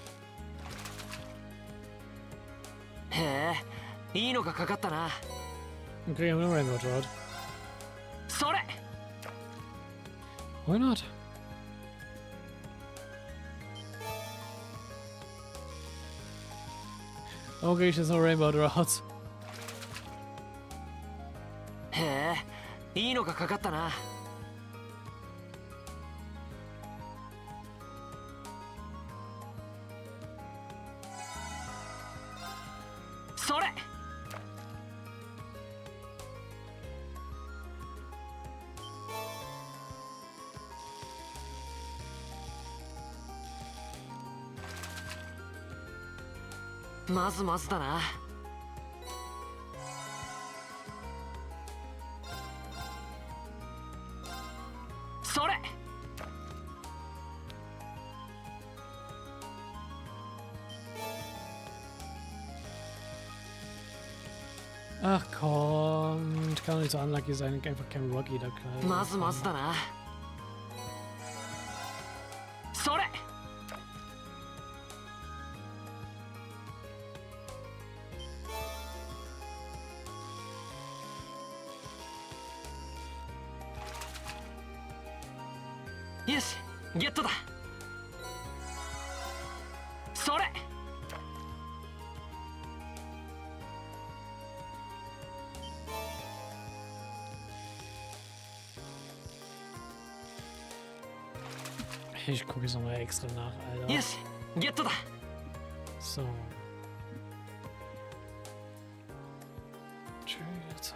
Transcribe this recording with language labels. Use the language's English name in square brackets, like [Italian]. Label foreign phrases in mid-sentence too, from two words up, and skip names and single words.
[Japanese] へえいいのがかかったな [German] Dann kriegen wir eine Rainbow Trout. [Japanese] それ [English] Why not? [German] Warum kriege ich jetzt noch Rainbow Trouts? [Japanese] へえいいのがかかったなそれまずまずだなそれ [German] Ach komm, ich kann doch nicht so unlucky sein, einfach kein Rocky da kann. [Japanese] まずまずだなそれ よしゲットだそれ [German] Ich gucke jetzt nochmal extra nach, Alter. [Japanese] よしゲットだ [German] So. Tschüss.